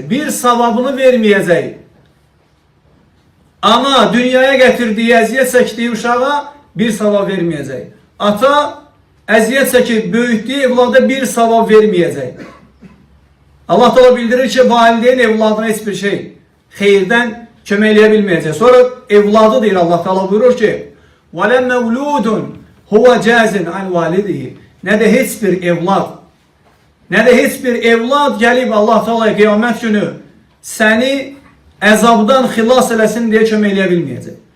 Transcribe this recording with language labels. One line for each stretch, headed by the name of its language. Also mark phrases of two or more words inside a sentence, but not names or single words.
Azerbaijani: Bir savabını verməyəcək. Ana dünyaya gətirdiyi, əziyyət çəkdiyi uşağa bir savab verməyəcək. Ata əziyyət çəkib böyütdüyü evlada bir savab verməyəcək. Allah Teala bildirir ki, valideyn evladına heç bir şey xeyirdən kömək eləyə bilməyəcək. Sonra evladı deyir, Allah Teala buyurur ki,
Arabic: وَلَمْ مَوْلُودٌ هُوَ جَازٍ عَنْ وَالِدِهِ.
Azerbaijani: Nə də heç bir evlad gəlib Allah Teala qiyamət günü səni əzabdan xilas eləsin deyə kömək eləyə bilməyəcək.